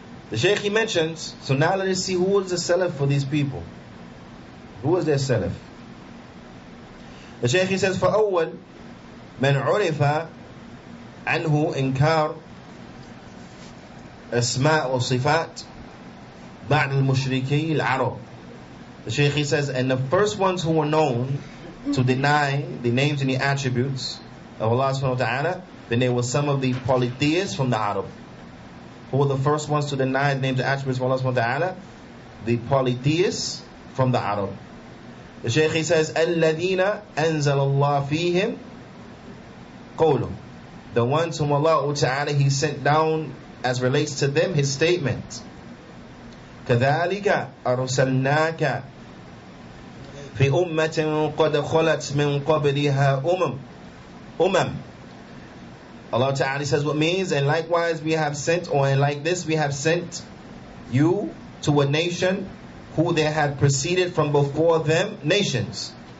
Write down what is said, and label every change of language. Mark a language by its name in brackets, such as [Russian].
[English] The Shaykh, he mentions, so now let us see who was the Salaf for these people. Who was their Salaf? The Shaykh, he says, [Arabic] فَأَوَّلْ مَنْ عُرِفَ عَنْهُ إِنْكَارُ أَسْمَاء وَصِفَاتِ بَعْدَ الْمُشْرِكِي الْعَرَبِ. [English] The Shaykh, he says, and the first ones who were known to deny the names and the attributes of Allah subhanahu wa ta'ala, then there were some of the polytheists from the Arab. Who were the first ones to deny the names and attributes of Allah subhanahu wa ta'ala? The polytheists from the Arab. The Shaykh, he says, [Arabic] الَّذِينَ أَنزَلَ اللَّهُ فِيهِمْ قَوْلُهُ. [English] The ones whom Allah Ta'ala He sent down as relates to them His statement. [Arabic] كَذَلِكَ أَرْسَلْنَاكَ فِي أُمَّةٍ قَدْ خَلَتْ مِنْ قَبْلِهَا [English] Allah Ta'ala says what means, and likewise we have sent, or and like this we have sent you to a nation who there had preceded from before them nations.